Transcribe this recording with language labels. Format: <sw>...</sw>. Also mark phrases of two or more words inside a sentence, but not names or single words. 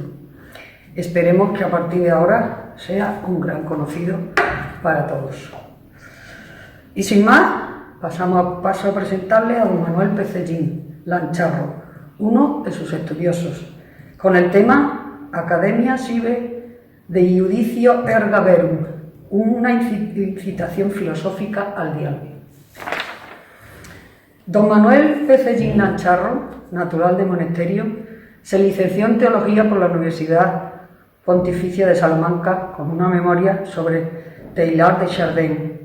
<es>Esperemos que a partir de ahora sea un gran conocido para todos. Y sin más, paso a presentarle a don Manuel Pecellín Lancharro, uno de sus estudiosos, con el tema Academia sive de iudicio erga verum, una incitación filosófica al diálogo. Don Manuel Pecellín Lancharro, natural de Monesterio, se licenció en Teología por la Universidad Pontificia de Salamanca con una memoria sobre Teilhard de Chardin.</es>